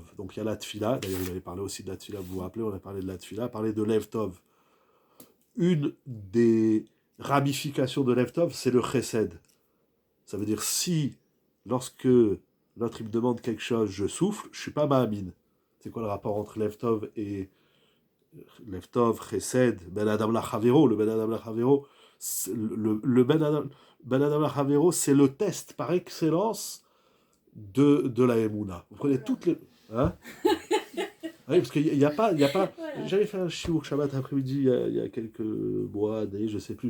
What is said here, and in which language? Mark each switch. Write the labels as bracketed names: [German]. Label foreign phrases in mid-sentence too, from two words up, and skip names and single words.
[French] Donc il y a la Tfila, d'ailleurs il avait parlé aussi de la Tfila, vous vous rappelez, on a parlé de la Tfila, parlé de [Hebrew] לב טוב. [French] Une des ramifications de [Hebrew] לב טוב, [French] c'est le Chesed. Ça veut dire si, lorsque l'autre il me demande quelque chose, je souffle, je ne suis pas Mahamin. C'est quoi le rapport entre [Hebrew] לב טוב [French] et [Hebrew] לב טוב, חסד, בן אדם לחבירו? [French] Le [Hebrew] בן אדם לחבירו, [French] le [Hebrew] בן אדם לחבירו, [French] c'est le test par excellence de la Emouna. Vous prenez toutes les... Hein? Oui, parce qu'il n'y a pas... Voilà. J'avais fait un [Hebrew] שיעור שבת [French] après-midi il y a quelques mois, années, je ne sais plus.